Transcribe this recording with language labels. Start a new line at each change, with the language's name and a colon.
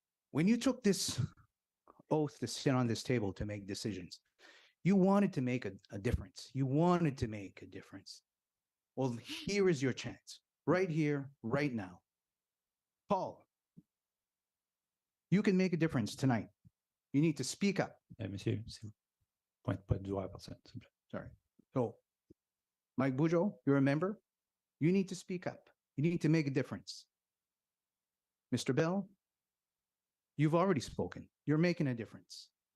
English: When you took this oath to sit on this table to make decisions, you wanted to make a difference. You wanted to make a difference. Well, here is your chance, right here, right now. Paul, you can make a difference tonight. You need to speak up.
French: Monsieur, si vous pointez pas du doigt à personne, s'il vous plaît.
English: Sorry. So, Mike Bujo, you're a member. You need to speak up. You need to make a difference. Mr. Bell, you've already spoken. You're making a difference.